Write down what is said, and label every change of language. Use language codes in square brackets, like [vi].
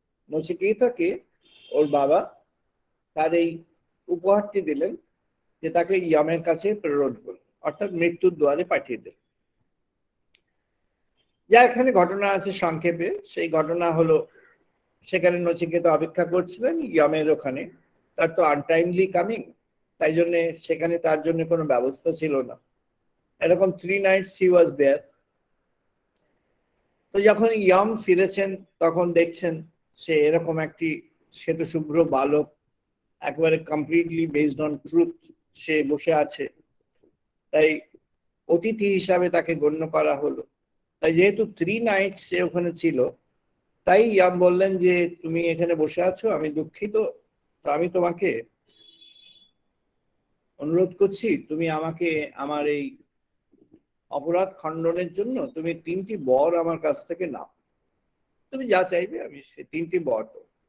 [bn] নচিকেতাকে ওর বাবা তার এই উপহারটি দিলেন, যে তাকে ইয়ামের কাছে প্রেরণ করলেন, অর্থাৎ মৃত্যুর দুয়ারে পাঠিয়ে দিলেন। যা এখানে ঘটনা আছে সংক্ষেপে, সেই ঘটনা হলো, সেখানে নচিকেতা অপেক্ষা করছিলেন ইয়ামের ওখানে। তার তো আনটাইমলি কামিং, তাই জন্য সেখানে তার জন্য কোনো ব্যবস্থা ছিল না। এরকম [en] 3 nights he was there। [bn] তো যখন ইয়াম ফিরেছেন, তখন দেখছেন সে এরকম একটি শ্বেতশুভ্র বালক, একেবারে [en] completely based on truth [bn] সে বসে আছে। তাই অতিথি হিসাবে তাকে গণ্য করা হলো। তাই যেহেতু [en] 3 nights [bn] সে ওখানে ছিল, তাই ইয়াম বললেন যে তুমি এখানে বসে আছো, আমি দুঃখিত, তো আমি তোমাকে অনুরোধ করছি, তুমি আমাকে আমার এই অপরাধ খণ্ডনের জন্য তুমি 3টি বর আমার কাছ থেকে নাও, তুমি যা চাইবে আমি সে 3টি বর দেব।